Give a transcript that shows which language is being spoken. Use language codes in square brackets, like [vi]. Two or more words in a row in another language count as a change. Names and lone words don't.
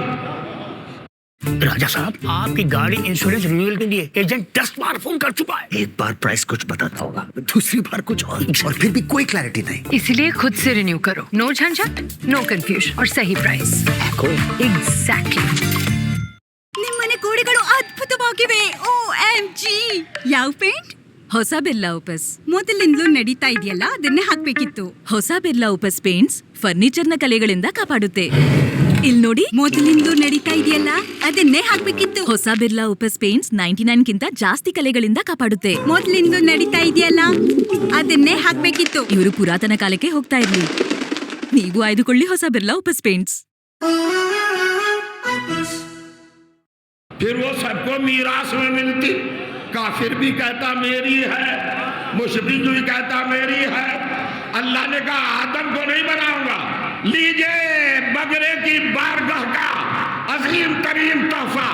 [ur] راجہ صاحب، آپ کی گاڑی [en] insurance renewal [ur] کے لیے ایجنٹ 10 بار فون کر چکا ہے۔ ایک بار پرائس کچھ بتاتا ہوگا، دوسری بار کچھ اور پھر بھی کوئی کلیئرٹی نہیں۔ اس لیے خود سے رینیو کرو، نو جھنجھٹ، [en] no confusion [ur] اور صحیح پرائس۔ ایگزیکٹلی۔ [kn] ನಿಮ್ಮನೆ ಗೋಡೆಗಳು ಅದ್ಭುತವಾಗಿವೆ, OMG! ಯಾವ ಪೇಂಟ್? ಹೊಸ ಬಿರ್ಲಾ ಓಪಸ್ ಮೊದಲಿಂದಲೂ ನಡೀತಾ ಇದೆಯಲ್ಲ, ಅದನ್ನೇ ಹಾಕ್ಬೇಕಿತ್ತು. ಹೊಸ ಬಿರ್ಲಾ ಓಪಸ್ ಪೇಂಟ್ಸ್ ಫರ್ನಿಚರ್ನ ಕಲೆಗಳಿಂದ ಕಾಪಾಡುತ್ತೆ. ಇಲ್ಲಿ ನೋಡಿ, ಮೊದಲಿಂದಲೂ ನಡೀತಾ ಇದೆಯಲ್ಲ, ಅದನ್ನೇ ಹಾಕ್ಬೇಕಿತ್ತು. ಹೊಸ ಬಿರ್ಲಾ ಓಪಸ್ ಪೇಂಟ್ಸ್ 99ಗಿಂತ ಜಾಸ್ತಿ ಕಲೆಗಳಿಂದ ಕಾಪಾಡುತ್ತೆ. ಮೊದಲಿಂದಲೂ ನಡೀತಾ ಇದೆಯಲ್ಲ, ಅದನ್ನೇ ಹಾಕ್ಬೇಕಿತ್ತು. ಇವರು ಪುರಾತನ ಕಾಲಕ್ಕೆ ಹೋಗ್ತಾ ಇರ್ಲಿ. ನೀವು ಆಯ್ದುಕೊಳ್ಳಿ ಹೊಸ ಬಿರ್ಲಾ ಓಪಸ್ ಪೇಂಟ್ಸ್। [ur] پھر وہ سب کو میراث میں ملتی۔ کافر بھی کہتا میری ہے، مشرک بھی کہتا میری ہے۔ اللہ نے کہا آدم کو نہیں بناؤں گا، لیجئے بگرے کی بارگاہ کا عظیم ترین تحفہ۔